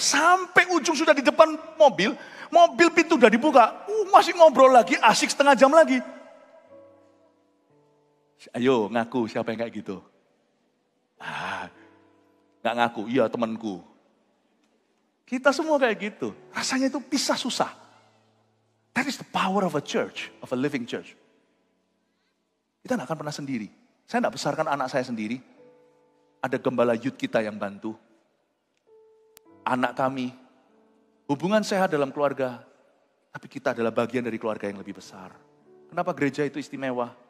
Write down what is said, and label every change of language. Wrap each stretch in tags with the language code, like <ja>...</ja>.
<id>Sampai ujung sudah di depan mobil pintu udah dibuka. Masih ngobrol lagi, asik 1/2 jam lagi. Ayo ngaku siapa yang kayak gitu. Gak ngaku, iya temanku. Kita semua kayak gitu. Rasanya itu pisah susah.</id> <en>That is the power of a church, of a living church.</en> <id>Kita gak akan pernah sendiri. Saya gak besarkan anak saya sendiri. Ada gembala youth kita yang bantu. Anak kami, hubungan sehat dalam keluarga. Tapi kita adalah bagian dari keluarga yang lebih besar. Kenapa gereja itu istimewa?</id>